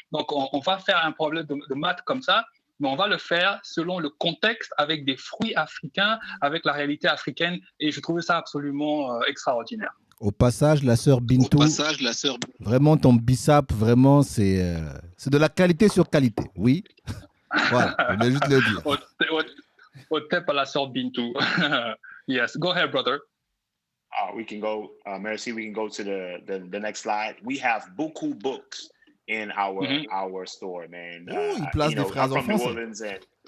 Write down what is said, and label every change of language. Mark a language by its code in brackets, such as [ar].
[fr] Donc, on va faire un problème de maths comme ça, mais on va le faire selon le contexte avec des fruits africains, avec la réalité africaine, et je trouvais ça absolument extraordinaire. Au passage, la sœur Bintou, vraiment ton bissap, vraiment, c'est de la qualité sur qualité, oui. Voilà, je voulais juste le dire. Au tep à la sœur Bintou. [en] Yes, go ahead, brother. We can go, merci, we can go to the next slide. We have beaucoup books in our store, man. [fr] Il place des phrases en français.